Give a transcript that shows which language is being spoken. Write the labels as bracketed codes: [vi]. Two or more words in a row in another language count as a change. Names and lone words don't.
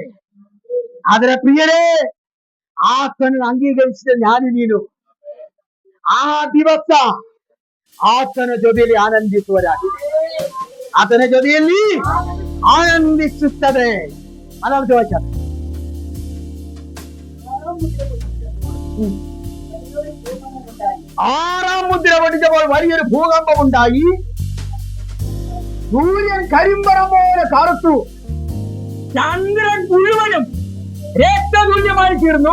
[kn] ಆದರೆ ಪ್ರಿಯರೇ, ಆತನನ್ನು ಅಂಗೀಕರಿಸಿದ ಜ್ಞಾನಿ ನೀನು. ಆ ದಿವಸ ಆತನ ಜೊತೆಯಲ್ಲಿ ಆನಂದಿಸುವುದಾಗಿದೆ, ಆತನ ಜೊತೆಯಲ್ಲಿ ಆನಂದಿಸುತ್ತದೆ. ಅನಂತ ವಚನ. [ml] ആറാം മുദ്ര പൊട്ടിച്ചപ്പോൾ വലിയൊരു ഭൂകമ്പം ഉണ്ടായി. സൂര്യൻ കരിമ്പറ പോലെ കറുത്തു, ചന്ദ്രൻ മുഴുവനും രക്തതുല്യമായി തീർന്നു.